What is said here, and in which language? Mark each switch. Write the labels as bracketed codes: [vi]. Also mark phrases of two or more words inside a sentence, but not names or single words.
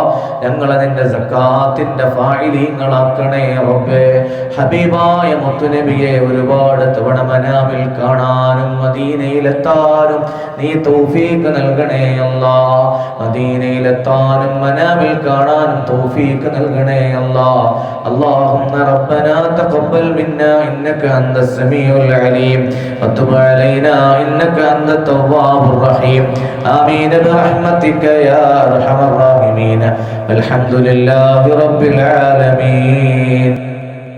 [ml] ഞങ്ങളെ നിന്റെ സക്കാത്തിന്റെ ഫായിലീങ്ങളാക്കണേ റബ്ബേ. ഹബീബായ മുത്തുനബിയെ ഒരുപാട് തവണ മനാമിൽ കാണാനും മദീനയിലെത്താനും നീ തൗഫീഖ് നൽകണേ അല്ലാഹ്. മദീനയിലെത്താനും മനാമിൽ കാണാനും തൗഫീഖ് നൽകണേ അല്ലാ. [ar] اللهم ربنا تقبل منا إنك أنت السميع العليم وتب علينا إنك أنت التواب الرحيم آمين برحمتك يا أرحم الراحمين. الحمد لله رب العالمين.